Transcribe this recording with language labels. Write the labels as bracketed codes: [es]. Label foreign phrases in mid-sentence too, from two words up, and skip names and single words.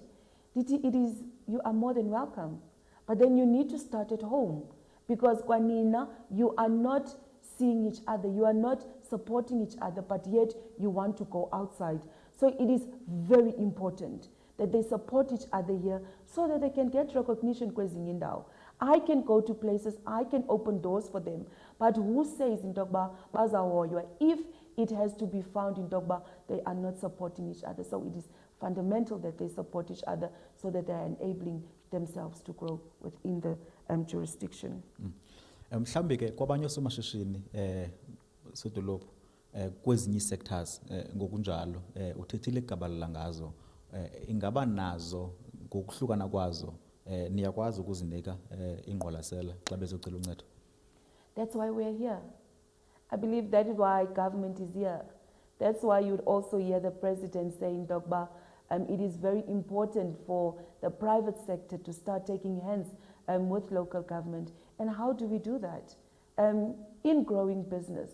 [en] It is, you are more than welcome. But then you need to start at home, because Kwanina, you are not seeing each other, you are not supporting each other, but yet you want to go outside. So it is very important that they support each other here so that they can get recognition [xh] kwezinye indawo. [en] I can go to places, I can open doors for them, but who says in Togba bazahoywa if it has to be found in Togba they are not supporting each other? So it is fundamental that they support each other so that they are enabling themselves to grow within the jurisdiction. [xh] Mhlambi ke kwabanye osomashishini sodolophu kwezinye sectors ngokunjalo uthethile igabala ngazo ingaba nazo ngokuhlukana kwazo niyakwazi ukuzinika ingqwalasela xa bezocela uncedo. [en] That's why we're here. I believe that is why government is here. That's why you'd also hear the president saying, Dogba, it is very important for the private sector to start taking hands with local government. And how do we do that? In growing business.